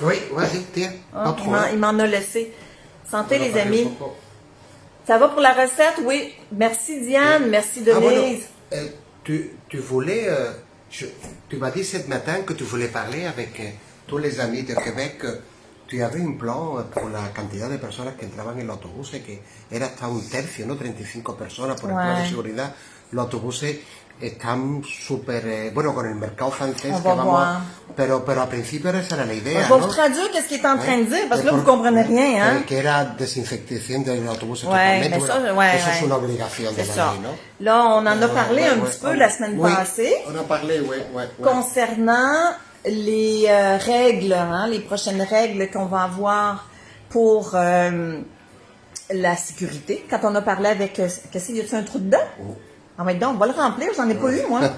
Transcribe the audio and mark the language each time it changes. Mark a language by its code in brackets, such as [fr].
[fr] Oui, vas-y, tiens. Ah, il m'en a laissé. Santé, les amis. Ça va pour la recette? Oui. Merci, Diane. Merci, Denise. Tu voulais... tu m'as dit ce matin que tu voulais parler avec tous les amis de Québec. Tu avais un plan pour [es] la cantidad de personas que entraban en el autobús, que era hasta un tercio, ¿no? 35 personas por el plan de seguridad. Los autobuses están súper, bueno, con el mercado francés que vamos, pero al principio esa era la idea, [fr] Je vais vous traduire qu'est-ce qu'il est en train de dire, parce que là, vous comprenez rien, hein? [es] Que era desinfección de los autobuses totalmente. Eso es una obligación de la ley, ¿no? [fr] Là, on en a parlé un petit peu la semaine passée. On a parlé, concernant les règles, hein, les prochaines règles qu'on va avoir pour la sécurité. Quand on a parlé avec... Qu'est-ce qu'il y a-t-il un trou dedans? Ah, mais donc, on va le remplir, j'en ai pas eu, moi.